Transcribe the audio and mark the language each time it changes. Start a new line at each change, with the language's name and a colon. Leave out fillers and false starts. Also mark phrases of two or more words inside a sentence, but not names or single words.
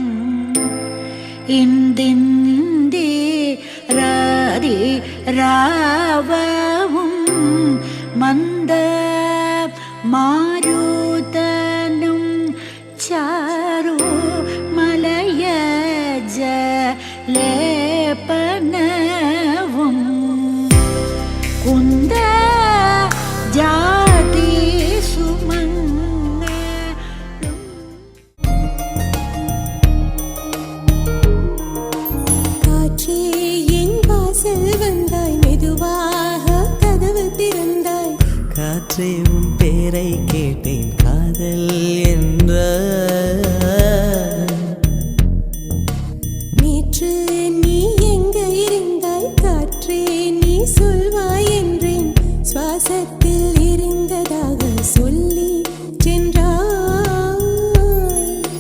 Malayalam: ഇന്ദിന്ദി രാതി രാവവും മന്ദ മാരുതനും ചാരു മലയജ ലേപനവും കുന്ദ ജാതി സുമംഗളം
Tamil: காற்றே என் வாசல் வந்தாய் மெதுவாக கதவு திறந்தாய் காற்றே உன் பேரை கேட்டேன் காதல் என்ற நேற்று நீ எங்க இருந்தாய் காற்றே நீ சொல்வாய் என்றேன் சுவாசத்தில் இருந்ததாக சொல்லி சென்றாய்